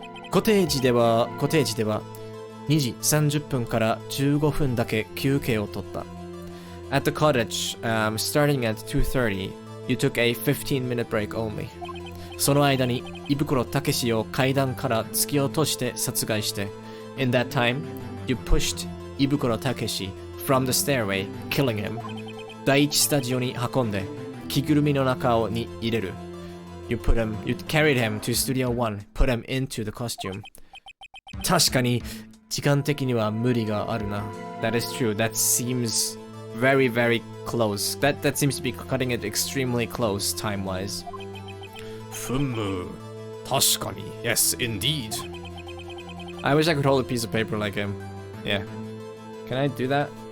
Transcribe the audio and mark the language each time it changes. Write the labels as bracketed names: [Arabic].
[Japanese] コテージでは2時30分から15分だけ休憩を取った。 [English] At the cottage, starting at 2:30, you took a 15-minute break only. [Japanese] その間に胃袋たけしを階段から突き落として殺害して。 [English] In that time, you pushed 胃袋たけし from the stairway, killing him. [Japanese] 第一スタジオに運んで着ぐるみの中に入れる。 [English] You carried him to Studio 1, put him into the costume. [Japanese] 確かに時間的には無理があるな。 [English] That is true. That seems very, very close. That seems to be cutting it extremely close time-wise. [Japanese] ふむ。確かに。 [English] Yes, indeed. I wish I could hold a piece of paper like him. Yeah. Can I do that?